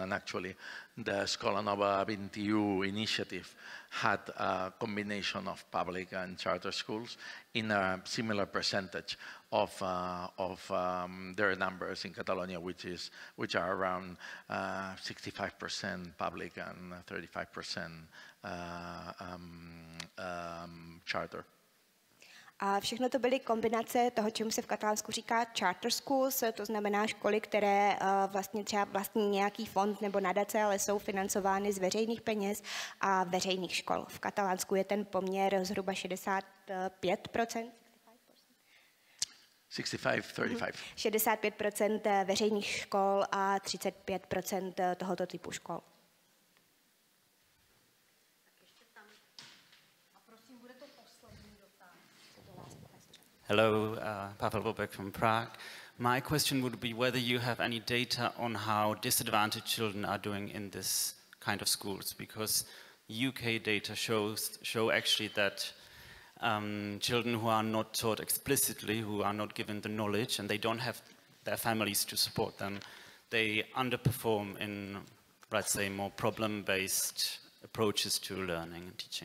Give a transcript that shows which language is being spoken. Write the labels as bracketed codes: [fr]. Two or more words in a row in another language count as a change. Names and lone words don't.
[en] And actually, the Escola Nova 21 initiative had a combination of public and charter schools in a similar percentage of their numbers in Catalonia, which are around 65% public and 35% charter. [cs] A všechno to byly kombinace toho, čemu se v Katalánsku říká [en] charter schools, [cs] to znamená školy, které vlastně třeba vlastní nějaký fond nebo nadace, ale jsou financovány z veřejných peněz a veřejných škol. V Katalánsku je ten poměr zhruba 65%. 65% veřejných škol a 35% tohoto typu škol. [en] Hello, Pavel Bobek from Prague. My question would be whether you have any data on how disadvantaged children are doing in this kind of schools, because UK data show actually that children who are not taught explicitly, who are not given the knowledge, and they don't have their families to support them, they underperform in, let's say, more problem-based approaches to learning and teaching.